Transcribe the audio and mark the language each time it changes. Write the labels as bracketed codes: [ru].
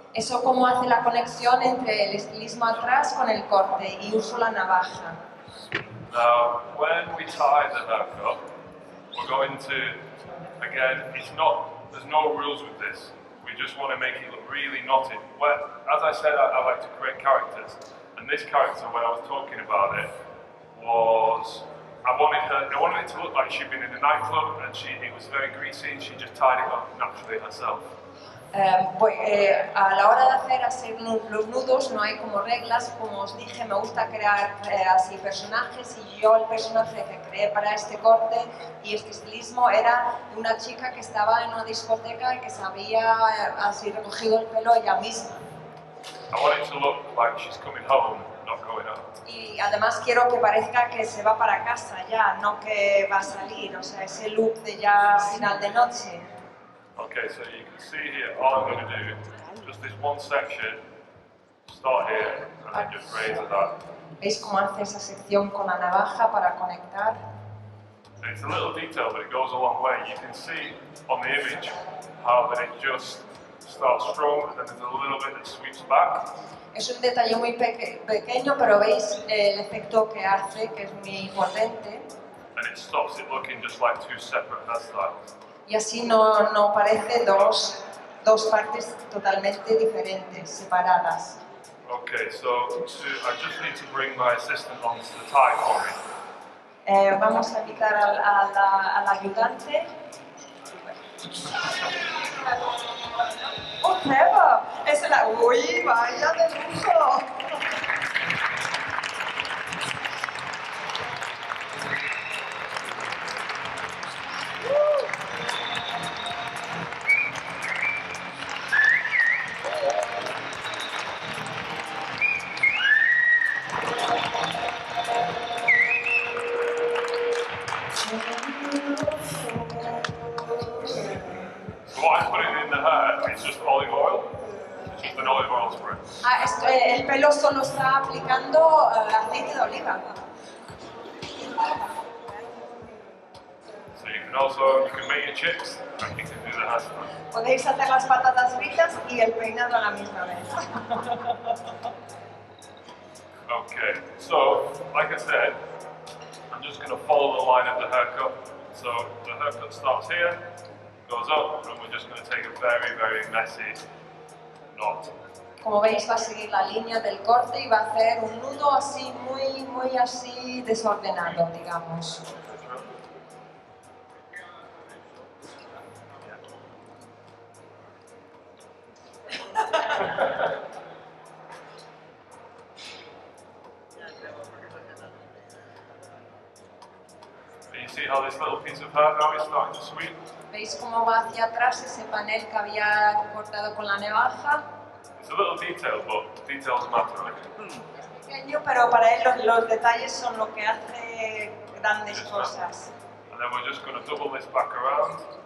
[es] Eso como hace la conexión entre el estilismo atrás con el corte y uso la navaja. [en] Now, when we tie the haircut, we're going to, again, there's no rules with this. We just want to make it look really knotted. Well, as I said, I like to create characters. And this character, when I was talking about it, I wanted it to look like she'd been in a nightclub and it was very greasy and she just tied it up naturally herself. [es] A la hora de hacer así los nudos no hay como reglas, como os dije, me gusta crear así personajes y yo el personaje que creé para este corte y este estilismo era una chica que estaba en una discoteca y que se había así recogido el pelo ella misma. [en] I want it to look like she's coming home, not going out. [es] Y además quiero que parezca que se va para casa ya, no que va a salir, o sea, ese look de ya final de noche. [en] Okay, so you can see here, all I'm going to do, just this one section, start here, and then just razor that. [es] ¿Veis cómo hace esa sección con la navaja para conectar? [en] It's a little detail, but it goes a long way. You can see on the image how that it just starts strong, and then there's a little bit that sweeps back. [es] Es un detalle muy pequeño, pero veis el efecto que hace, que es muy potente. [en] And it stops it looking just like two separate hairstyles. [es] Y así no parece dos partes totalmente diferentes, separadas. [en] Okay, so I just need to bring my assistant on to the tie for me. [es] Vamos a invitar al ayudante. ¡Oh, Trevor! ¡Uy, vaya de lujo! [en] What I'm putting in the hair is just olive oil. It's just an olive oil spray. [es] El pelo solo está aplicando aceite de oliva. [en] So you can make your chips and you can do the hairspray. [es] Podéis hacer las patatas fritas y el peinado a la misma vez. [en] Okay, so like I said, I'm just going to follow the line of the haircut. So the haircut starts here, goes up, and we're just going to take a very, very messy knot. [es] Como veis, va a seguir la línea del corte y va a hacer un nudo así, muy así desordenado, digamos. [en] You see how this little piece of hair now is starting to sweep? [es] ¿Veis cómo va hacia atrás ese panel que había cortado con la navaja? [en] It's a little detail, but details matter, right? [es] Es pequeño, pero para él los detalles son lo que hace grandes cosas. [en] And then we're just going to double this back around.